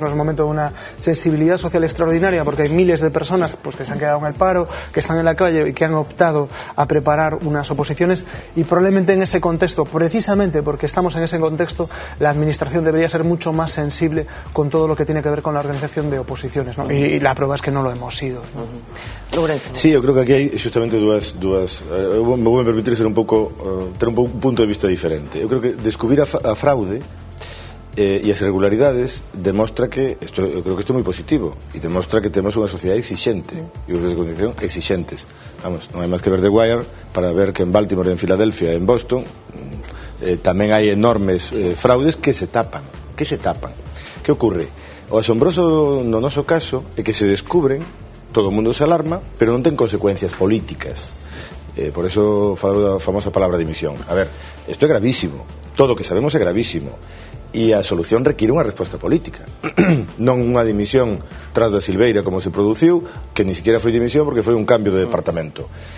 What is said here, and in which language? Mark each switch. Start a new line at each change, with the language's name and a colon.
Spanish: No es un momento de una sensibilidad social extraordinaria, porque hay miles de personas pues, que se han quedado en el paro, que están en la calle y que han optado a preparar unas oposiciones, y probablemente en ese contexto, precisamente porque estamos en ese contexto, la administración debería ser mucho más sensible con todo lo que tiene que ver con la organización de oposiciones, ¿no? Y la prueba es que no lo hemos sido, ¿no? Sí, yo creo que aquí hay justamente me voy a permitir ser un
Galician: pouco ter
Spanish: un punto de vista diferente.
Galician: Eu creo que descubrir a fraude e as irregularidades demostra que eu creo que isto é moi positivo, e demostra que temos unha sociedade exixente e unha condición exixentes. Vamos, non hai máis que ver The Wire para ver que en Baltimore, en Filadelfia, en Boston tamén hai enormes fraudes que se tapan. Que ocorre? O asombroso no noso caso é que se descubren, todo o mundo se alarma, pero non ten consecuencias políticas. Por eso falo da famosa palabra dimisión. A ver, isto é gravísimo, todo o que sabemos é gravísimo, e a solución require unha resposta política, non unha dimisión tras da Silveira como se produciu, que
Spanish: ni siquiera
Galician: foi dimisión porque foi un cambio de departamento.